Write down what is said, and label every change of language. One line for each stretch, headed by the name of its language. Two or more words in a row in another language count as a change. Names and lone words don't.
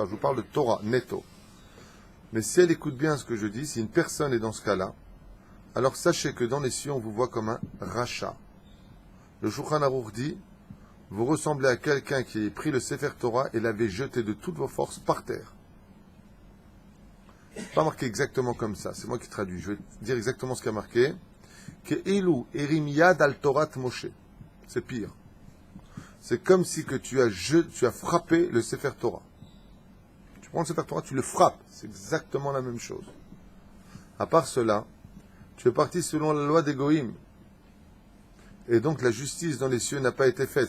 French: Je vous parle de Torah, netto. Mais si elle écoute bien ce que je dis, si une personne est dans ce cas-là, alors sachez que dans les cieux, on vous voit comme un rachat. Le Shulchan Aruch dit, vous ressemblez à quelqu'un qui a pris le
Hebrew: ספר תורה
French: et l'avait jeté de toutes vos forces par terre. Pas marqué exactement comme ça, c'est moi qui traduis. Je vais dire exactement ce qu'il y a marqué.
Hebrew: כאילו הרים יד על תורת משה.
French: C'est pire. C'est comme si que tu as frappé le
Hebrew: ספר תורה.
French: Tu prends le
Hebrew: ספר תורה,
French: tu le frappes. C'est exactement la même chose. À part cela, tu es parti selon la loi des Goïm. Et donc la justice dans les cieux n'a pas été faite.